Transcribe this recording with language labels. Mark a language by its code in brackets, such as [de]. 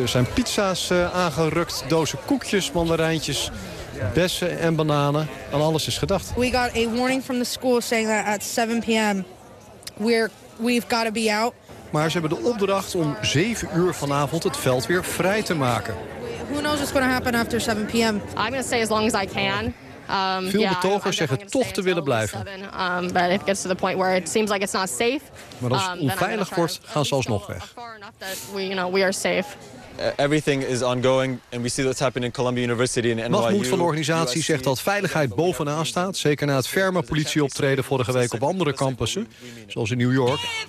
[nl] Er zijn pizza's aangerukt, dozen koekjes, mandarijntjes, bessen en bananen. Aan alles is gedacht. [en] We got a warning from the school saying that at 7 p.m. We've got to be out. [nl] Maar ze hebben de opdracht om 7 uur vanavond het veld weer vrij te maken. [en] Who knows what's going to happen after 7 p.m.? I'm going to stay as long as I can. [nl] Veel betogers zeggen toch te willen blijven. [en] But if it gets to the point where it seems like it's not safe, [nl] maar als het onveilig wordt, gaan ze alsnog weg. [en] We are safe. Everything is ongoing and we see what's happening in Columbia University and NYU. [nl] Mahmoud van de organisatie zegt dat veiligheid bovenaan staat, zeker na het ferme politieoptreden vorige week op andere campussen, zoals in New York.